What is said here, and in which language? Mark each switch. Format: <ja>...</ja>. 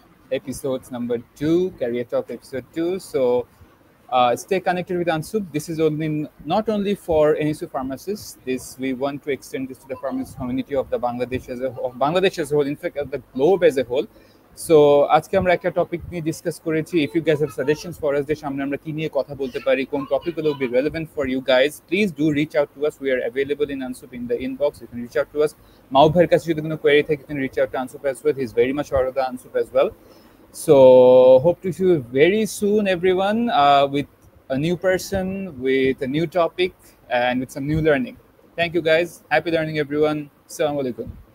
<en>episodes number 2, Career Talk episode 2. So stay connected with Ansup. This is not only for NSU pharmacists. We want to extend this to the pharmacist community of the Bangladesh as a whole, in fact, of the globe as a whole.</en> <bn>So আজকে আমরা একটা topic নিয়ে discuss করেছি.</bn> <en>If you guys have suggestions for us,</en> <bn>যে সামনে আমরা কি নিয়ে কথা বলতে পারি, কোন টপিকগুলো</bn> <en>will be relevant for you guys, please do reach out to us. We are available in Ansup in the inbox. You can reach out to us.</en> <bn>মাও ভাইয়ের কাছে যদি কোনো query থাকে,</bn> <en>you can reach out to Ansup as well. He's very much part of the Ansup as well. So hope to see you very soon, everyone, with a new person, with a new topic, and with some new learning. Thank you, guys. Happy learning, everyone. Assalamu alaikum.</en>